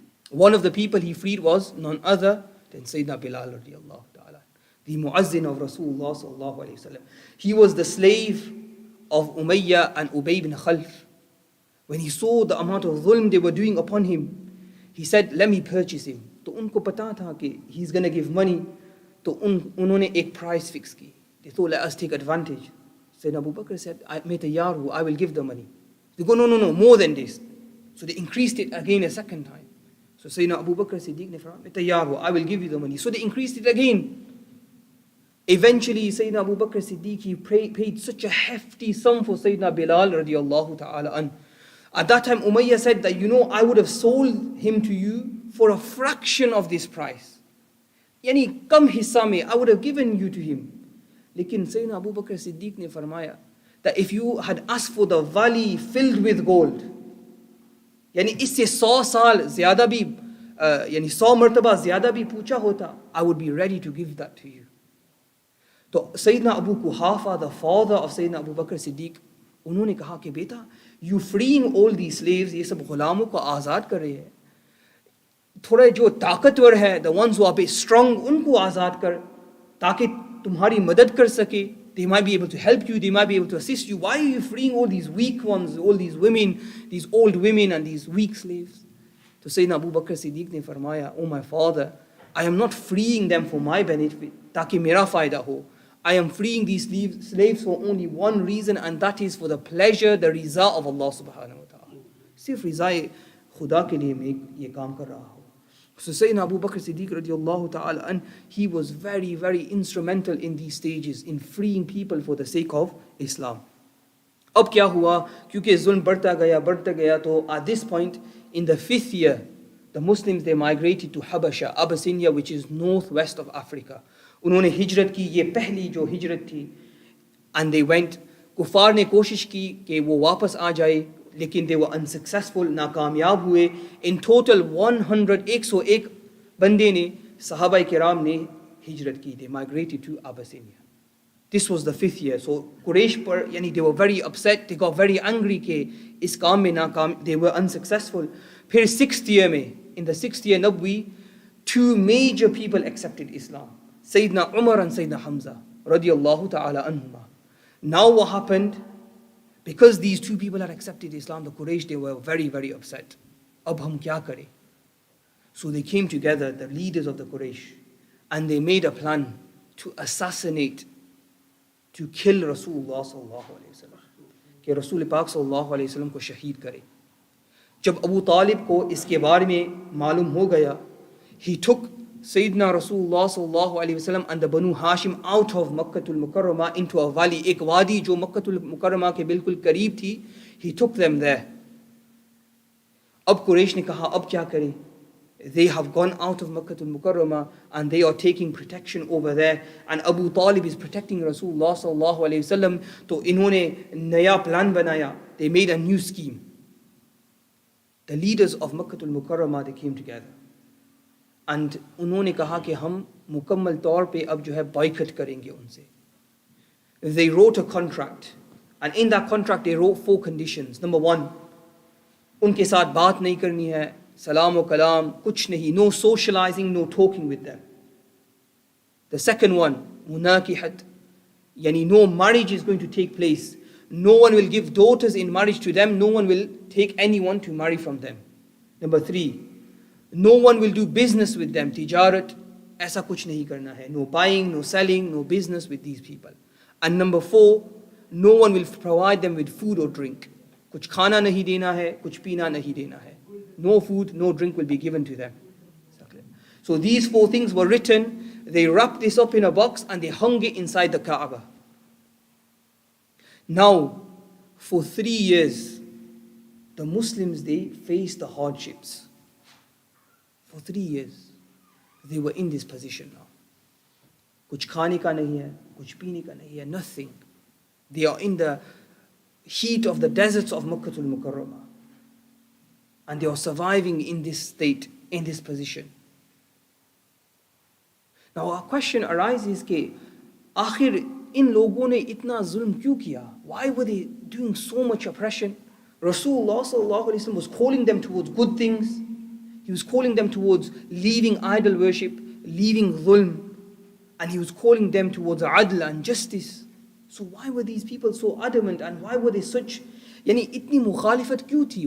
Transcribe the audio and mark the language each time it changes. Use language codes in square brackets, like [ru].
[en] One of the people he freed was none other than Sayyidina Bilal radiallahu ta'ala, the muazzin of Rasulullah sallallahu alayhi wasallam. He was the slave of Umayyah and Ubay bin Khalf. When he saw the amount of dhulm they were doing upon him, he said, let me purchase him. [hi] तो उनको पता था कि [en] he's going to give money, [hi] तो उन्होंने एक price fix की. [en] They thought, let us take advantage. Sayyidina Abu Bakr said, I will give the money. They go, no, more than this. So they increased it again a second time. So Sayyidina Abu Bakr Siddiq [hi] ne farmaya, [en] I will give you the money. So they increased it again. Eventually, Sayyidina Abu Bakr Siddiq, he paid such a hefty sum for Sayyidina Bilal radiallahu ta'ala an. At that time, Umayyah said that, I would have sold him to you for a fraction of this price. [hi] Yani, kam hissa mein, [en] I would have given you to him. [hi] Lekin Sayyidina Abu Bakr Siddiq ne farmaya [en] that if you had asked for the valley filled with gold, [hi] yani isse 100 saal zyada bhi, yani 100 martaba zyada bhi pucha hota, [en] I would be ready to give that to you. So Sayyidina Abu Quhafa, the father of Sayyidina Abu Bakr Siddiq, [hi] उन्होंने कहा कि बेटा, [en] you freeing all these slaves, [hi] ये सब गुलामों को आज़ाद कर रहे हैं, थोड़े जो ताकतवर है, [en] the ones who are bit strong, [hi] उनको आज़ाद कर ताकि तुम्हारी मदद कर सके. [en] They might be able to help you, they might be able to assist you. Why are you freeing all these weak ones, all these women, these old women and these weak slaves? So Sayyidina Abu Bakr Siddiq [hi] ne farmaya, [en] oh my father, I am not freeing them for my benefit, [hi] ताकि मेरा फ़ायदा हो. [en] I am freeing these slaves for only one reason, and that is for the pleasure, the riza of Allah subhanahu wa ta'ala. [hi] सिर्फ रिज़ाए खुदा के लिए मैं ये काम कर रहा हूँ. [en] So Sayyidina Abu Bakr Siddiq radiallahu ta'ala, and he was very, very instrumental in these stages in freeing people for the sake of Islam. [hi] अब क्या हुआ, क्योंकि जुल्म बढ़ता गया, तो [en] at this point in the 5th year, the Muslims, they migrated to Habasha, Abyssinia, which is northwest of Africa. [hi] उन्होंने हिजरत की, ये पहली जो हिजरत थी, [en] and they went. [hi] कुफार ने कोशिश की कि वो वापस आ जाए, लेकिन [en] they were unsuccessful, [hi] नाकामयाब हुए. [en] In total [hi] 101 बंदे ने, सहाबा किराम ने हिजरत की. [en] They migrated to Abyssinia. This was the 5th year. So Quraysh [hi] पर, यानी [en] they were very upset, they got very angry [hi] कि इस काम में नाकाम, [en] they were unsuccessful. [hi] फिर 6th year में, [en] in the 6th year Nabwi, 2 major people accepted Islam. Sayyidina Umar and Sayyidina Hamza radiyallahu ta'ala anhuma. Now what happened? Because these 2 people had accepted Islam, the Quraysh, they were very, very upset. [hi] Ab hum kya kare? [en] So they came together, the leaders of the Quraysh, and they made a plan to assassinate, to kill Rasulullah sallallahu alayhi wa sallam. [hi] कि रसूल पाक सल्लल्लाहु अलैहि वसल्लम को शहीद करे. जब अबू तालिब को इसके बारे में मालूम हो गया, [en] he took Sayyidina Rasulullah sallallahu alaihi wasallam and the Banu Hashim out of Makkatul Mukarramah into a valley, [hi] एक वादी जो मक्कातुल मुकर्रमा के बिल्कुल करीब थी. [en] He took them there. [hi] अब कुरैश ने कहा अब क्या करें? [en] They have gone out of Makkatul Mukarramah and they are taking protection over there, and Abu Talib is protecting Rasulullah sallallahu alaihi wasallam. [hi] तो इन्होंने नया प्लान बनाया. [en] They made a new scheme. The leaders of Makkatul Mukarramah, they came together. [hi] And उन्होंने कहा कि हम मुकम्मल तौर पे अब जो है boycott करेंगे उनसे. [en] They wrote a contract, and in that contract they wrote 4 conditions. [hi] Number 1, उनके साथ बात नहीं करनी है, सलाम व कलाम कुछ नहीं, [en] no socializing, no talking with them. The second one, munakihat, yani no marriage is going to take place. No one will give daughters in marriage to them, no one will take anyone to marry from them. Number 3, no one will do business with them, tijarat, [hi] ऐसा कुछ नहीं करना है. [en] No buying, no selling, no business with these people. And number 4, no one will provide them with food or drink. कुछ खाना नहीं देना है, कुछ पीना नहीं देना है. No food, no drink will be given to them. So these 4 things were written. They wrapped this up in a box and they hung it inside the Kaaba. Now, for 3 years, the Muslims, they faced the hardships. For 3 years, they were in this position now. [hi] कुछ खाने का नहीं है, कुछ पीने का नहीं है, [en] nothing. They are in the heat of the deserts of Makkatul Mukarramah. And they are surviving in this state, in this position. Now a question arises [hi] कि आखिर इन लोगों ने इतना जुल्म क्यों किया? [en] Why were they doing so much oppression? Rasulullah sallallahu alaihi wasallam was calling them towards good things. He was calling them towards leaving idol worship, leaving dhulm, and he was calling them towards adl and justice. So why were these people so adamant, and why were they such, [hi] yani itni mukhalifat kyun thi?